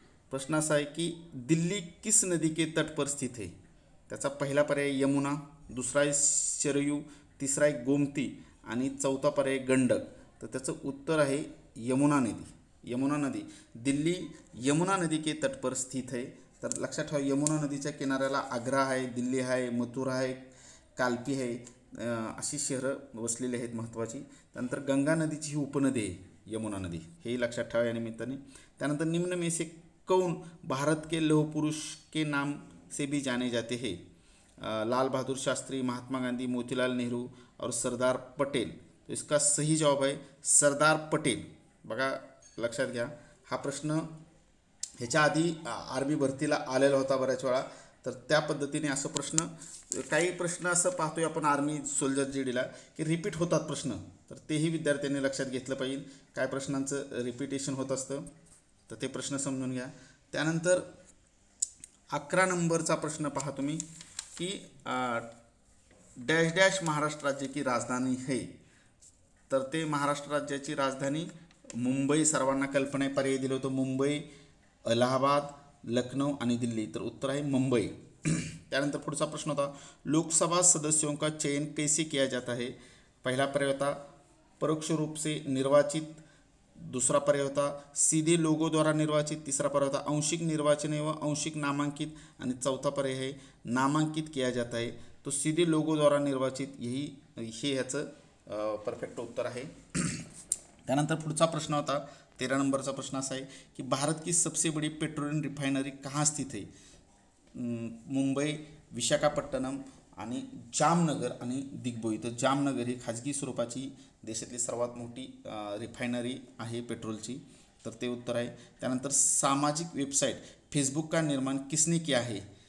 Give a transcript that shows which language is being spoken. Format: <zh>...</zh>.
<mr>प्रश्न असा आहे की</mr> <hi>दिल्ली किस नदी के तट पर स्थित है.</hi> <mr>त्याचा पहिला पर्याय यमुना, दुसरा आहे शरयू, तिसरा आहे गोमती आणि चौथा पर्याय गंडक. तर त्याचं उत्तर आहे यमुना नदी.</mr> <hi>यमुना नदी, दिल्ली यमुना नदी के तट पर स्थित है.</hi> <mr>तर लक्षात ठेवा यमुना नदीच्या किनाऱ्याला आग्रा आहे, दिल्ली आहे, मथुरा आहे, कालपी आहे, अशी शहरं वसलेली आहेत महत्त्वाची. त्यानंतर गंगा नदीची ही उपनदी आहे यमुना नदी, हेही लक्षात ठेवा या निमित्ताने.</mr> <hi>त्यानंतर निम्न में से कौन भारत के लौह पुरुष के नाम से भी जाने जाते हैं. लाल बहादुर शास्त्री, महात्मा गांधी, मोतीलाल नेहरू और सरदार पटेल. तो इसका सही जवाब</hi> <mr>आहे सरदार पटेल. बघा लक्षात घ्या, हा प्रश्न ह्याच्या आधी आर्मी भरतीला आलेला होता बऱ्याच वेळा. तर त्या पद्धतीने असं प्रश्न, काही प्रश्न असं पाहतोय आपण आर्मी सोल्जर जीडीला की रिपीट होतात प्रश्न. तर तेही विद्यार्थ्यांनी लक्षात घेतलं पाहिजे. काय प्रश्नांचं रिपिटेशन होत असतं, तर ते प्रश्न समजून घ्या. त्यानंतर 11 नंबरचा प्रश्न पहा तुम्ही की</mr> <hi>डॅश डॅश महाराष्ट्र राज्य की राजधानी है.</hi> <mr>तर ते महाराष्ट्र राज्याची राजधानी मुंबई, सर्वांना कल्पना आहे. पर्याय दिलं होतं मुंबई, अलाहाबाद, लखनऊ आणि दिल्ली. तर उत्तर आहे मुंबई. त्यानंतर पुढचा प्रश्न होता</mr> <hi>लोकसभा सदस्यों का चयन कैसे किया जाता है.</hi> <mr>पहिला पर्याय होता</mr> <hi>परोक्ष रूप से निर्वाचित, दूसरा पर्याय होता सीधे लोगों द्वारा निर्वाचित, तीसरा पर्याय होता आंशिक निर्वाचन एवं आंशिक नामांकित</hi> <mr>आणि चौथा पर्याय</mr> <hi>है नामांकित किया जाता है.</hi> <mr>तो</mr> <hi>सीधे लोगों द्वारा निर्वाचित</hi> <mr>हे ह्याचं परफेक्ट उत्तर आहे. त्यानंतर पुढचा प्रश्न होता 13 नंबरचा प्रश्न असा आहे की</mr> <hi>भारत की सबसे बड़ी पेट्रोलियम रिफाइनरी कहाँ स्थित है.</hi> <mr>मुंबई, विशाखापट्टणम आणि जामनगर आणि दिग्बोई. तर जामनगर ही खाजगी स्वरूपाची देशातली सर्वात मोठी रिफायनरी आहे पेट्रोलची. तर ते उत्तर आहे.</mr> <hi>त्यानंतर सामाजिक वेबसाईट फेसबुक का निर्माण किसने किया है.</hi>